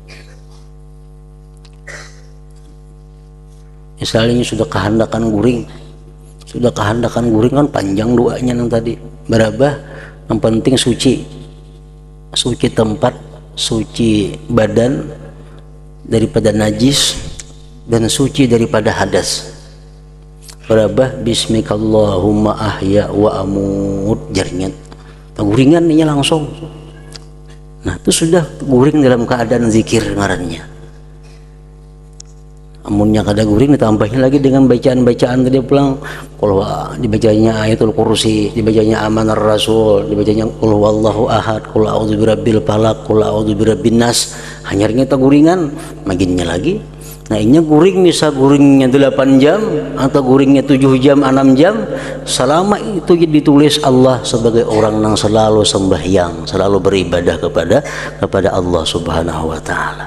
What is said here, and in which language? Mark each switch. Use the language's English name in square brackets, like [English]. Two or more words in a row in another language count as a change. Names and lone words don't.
[Banjar] misalnya sudah kehendakan guring kan panjang doanya yang tadi berabah, yang penting suci tempat, suci badan daripada najis dan suci daripada hadas. Berabah [Arabic] باسمك اللهم أحيا وأموت [Banjar] jarnyat guringan ini langsung. Nah itu sudah guring dalam keadaan zikir ngarannya. Amunnya kada guring ditambahin lagi dengan bacaan-bacaan tadi pulang, kalau dibacanya ayatul kursi, dibacanya amanar rasul, dibacanya [Arabic] قل هو الله أحد, قل أعوذ برب الفلق, قل أعوذ برب الناس, [Banjar] hanya kita guringan maginnya lagi Nah ini guring, misal guringnya 8 jam atau guringnya 7 jam 6 jam, selama itu ditulis Allah sebagai orang yang selalu sembahyang, selalu beribadah kepada Allah [Arabic] سبحانه وتعالى.